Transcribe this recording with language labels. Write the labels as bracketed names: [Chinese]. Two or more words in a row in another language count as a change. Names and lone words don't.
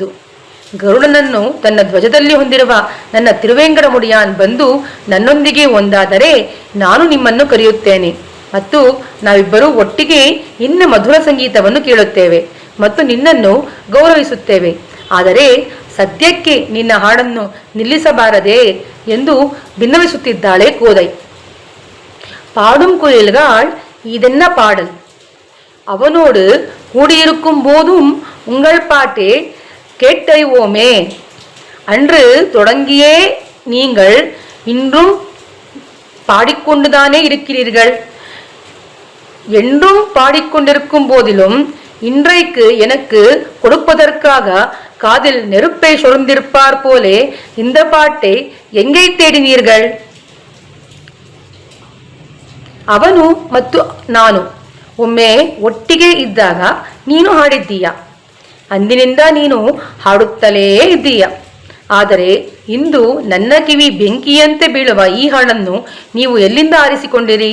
[Kannada] ಗರುಡನನ್ನು ತನ್ನ ಧ್ವಜದಲ್ಲಿ ಹೊಂದಿರುವ ನನ್ನ ತಿರುವೇಂಗಡಮುಡಿಯಾನ್ ಬಂದು ನನ್ನೊಂದಿಗೆ ಒಂದಾದರೆ ನಾನು ನಿಮ್ಮನ್ನು ಕರೆಯುತ್ತೇನೆ ಮತ್ತು ನಾವಿಬ್ಬರೂ ಒಟ್ಟಿಗೆ ನಿನ್ನ ಮಧುರ ಸಂಗೀತವನ್ನು ಕೇಳುತ್ತೇವೆ ಮತ್ತು ನಿನ್ನನ್ನು ಗೌರವಿಸುತ್ತೇವೆ. ಆದರೆ ಸದ್ಯಕ್ಕೆ ನಿನ್ನ ಹಾಡನ್ನು ನಿಲ್ಲಿಸಬಾರದೆ ಎಂದು ಭಿನ್ನವಿಸುತ್ತಿದ್ದಾಳೆ ಕೋದೈ. [Tamil] பாடும் குயில்கள் இதென்ன பாடல்? அவனோடு கூடியிருக்கும் போதும் உங்கள் பாட்டே கேட்டறிவோமே. அன்று தொடங்கியே நீங்கள் இன்றும் பாடிக்கொண்டுதானே இருக்கிறீர்கள். என்றும் பாடிக்கொண்டிருக்கும் போதிலும் இன்றைக்கு எனக்கு கொடுப்பதற்காக காதில் நெருப்பை சொரிந்திருப்பார் போலே இந்த பாட்டை எங்கே தேடினீர்கள்? [Kannada] ಅವನು ಮತ್ತು ನಾನು ಒಮ್ಮೆ ಒಟ್ಟಿಗೆ ಇದ್ದಾಗ ನೀನು ಹಾಡಿದ್ದೀಯ. ಅಂದಿನಿಂದ ನೀನು ಹಾಡುತ್ತಲೇ ಇದ್ದೀಯ. ಆದರೆ ಇಂದು ನನ್ನ ಕಿವಿ ಬೆಂಕಿಯಂತೆ ಬೀಳುವ ಈ ಹಾಡನ್ನು ನೀವು ಎಲ್ಲಿಂದ ಆರಿಸಿಕೊಂಡಿರಿ?